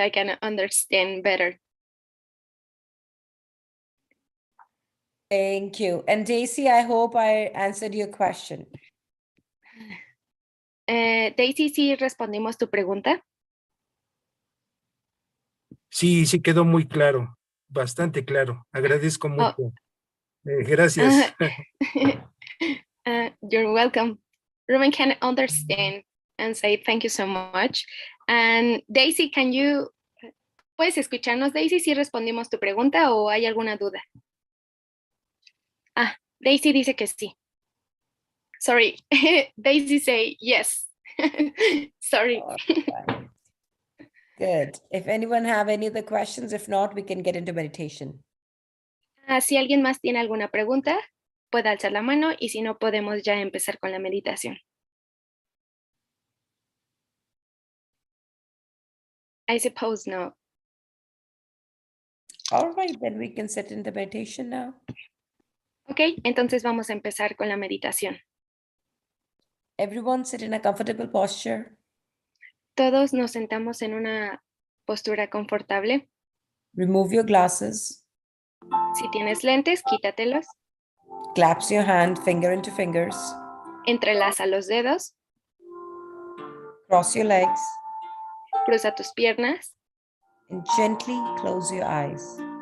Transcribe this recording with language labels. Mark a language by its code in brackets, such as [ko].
[en] I can understand better. Thank you. And Daisy, I hope I answered your question. [es] Daisy, ¿sí respondimos tu pregunta? Sí, sí quedó muy claro, bastante claro. Agradezco mucho. Gracias. [en] You're welcome. Ruben can understand and say thank you so much. [es] And Daisy, ¿puedes escucharnos, Daisy, si respondimos tu pregunta o hay alguna duda? [en] Daisy dice que sí. Sorry, Daisy say yes. Sorry. All right. Good. If anyone have any other questions, if not, we can get into meditation. [es] Si alguien más tiene alguna pregunta, puede alzar la mano y si no, podemos ya empezar con la meditación. [en] I suppose no. All right, then we can set into meditation now. [es] Ok, entonces vamos a empezar con la meditación. [en] Everyone sit in a comfortable posture. [es] Todos nos sentamos en una postura confortable. [en] Remove your glasses. [es] Si tienes lentes, quítatelos. [en] Clasp your hand, finger into fingers. [es] Entrelaza los dedos. [en] Cross your legs. [es] Cruza tus piernas. [en] And gently close your eyes.